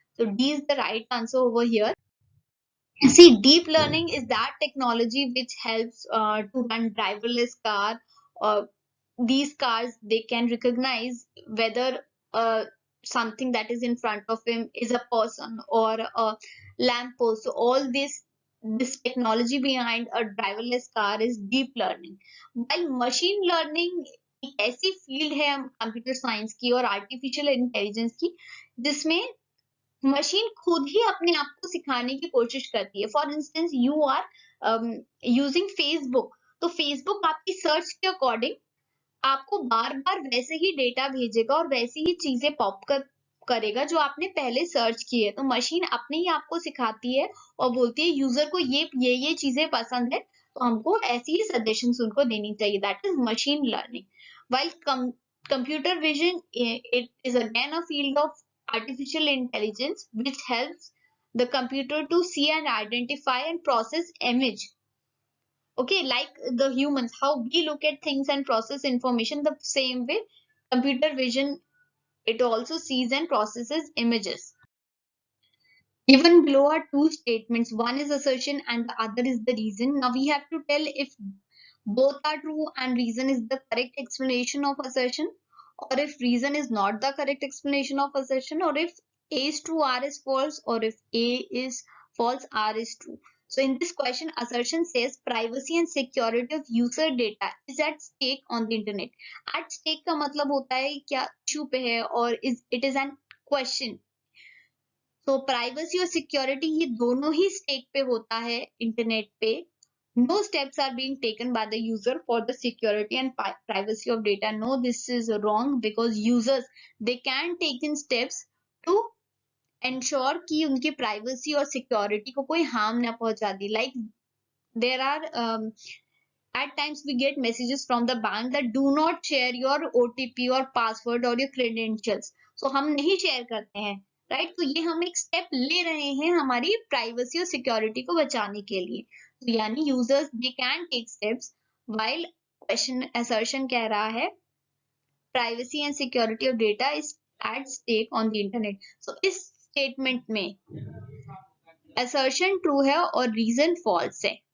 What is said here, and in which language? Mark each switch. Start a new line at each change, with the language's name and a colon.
English: So D is the right answer over here. See, deep learning is that technology which helps to run driverless car. Or these cars, they can recognize whether something that is in front of him is a person or a lamppost. So all this technology behind a driverless car is deep learning.
Hindi: While machine learning एक ऐसी field है computer science की और artificial intelligence की जिसमें machine खुद ही अपने आप को सिखाने की कोशिश करती है.
English: for instance you are using
Hindi: Facebook, तो फेसबुक आपकी सर्च के अकॉर्डिंग आपको बार बार वैसे ही डेटा भेजेगा और वैसी ही चीजें पॉप कर करेगा जो आपने पहले सर्च की है. तो मशीन अपने ही आपको सिखाती है और बोलती है यूजर को ये चीजें पसंद है, तो हमको ऐसी ही सजेशंस उनको देनी चाहिए.
English: That is machine learning. While computer vision, it is again a field of artificial intelligence which helps the computer to see and identify and process image. Okay, like the humans, how we look at things and process information, the same way computer vision, it also sees and processes images. Given below are two statements. One is assertion and the other is the reason. Now we have to tell if both are true and reason is the correct explanation of assertion, or if reason is not the correct explanation of assertion, or if A is true, R is false, or if A is false, R is true. So in this question, assertion says privacy and security of user data is at stake on the internet.
Hindi: At stake का मतलब होता है क्या issue पे है, और
English: is it is an question.
Hindi: तो privacy और सिक्योरिटी ये दोनों ही स्टेक पे होता है इंटरनेट पे.
English: No steps are being taken by the user for the security and privacy of data. No, this is wrong, because users, they can take in steps to ensure
Hindi: कि उनकी privacy और security को कोई harm ना पहुंचा दी.
English: Like there are at times we get messages from the bank that do not share your OTP or password or your credentials.
Hindi: So हम नहीं share करते हैं, right? तो ये हम एक step ले रहे हैं हमारी privacy और security को बचाने के लिए. तो यानी
English: users they can take steps, while question assertion
Hindi: कह रहा है
English: privacy and security of data is at stake on the internet.
Hindi: So इस statement में assertion true है और reason false है.